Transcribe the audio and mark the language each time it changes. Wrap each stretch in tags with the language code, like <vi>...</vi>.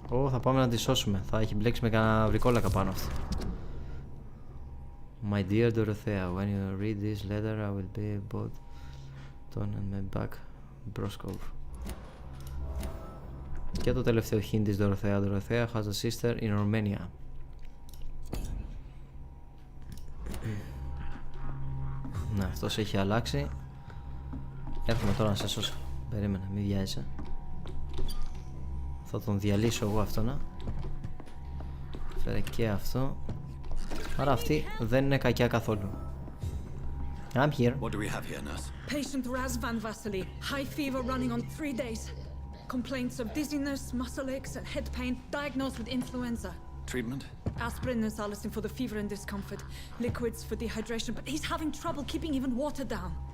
<el>Θα πάμε να τη σώσουμε. Θα έχει μπλέξει με κανένα βρικόλακα πάνω αυτό.</el> <en>My dear Dorothea, when you read this letter, I will be both Ton and my back Broskov.</en> <el>Και το τελευταίο hint της Dorothea.</el> <en>Dorothea has a sister in Romania.</en> <el>Ναι, αυτός έχει αλλάξει. Έρχομαι τώρα να σε σώσω. Περίμενε, μην βιάζεσαι. Θα τον διαλύσω εγώ αυτό, να. Φέρε και αυτό. Άρα αυτή δεν είναι κακιά καθόλου.</el> <en>I'm here. What do we have here, nurse? Patient Razvan Vasily. High fever running on 3 days. Complaints of dizziness, muscle aches, and head pain, diagnosed with influenza. Treatment? Aspirin and salicin for the fever and discomfort, liquids for dehydration, but he's having trouble keeping even water down.</en>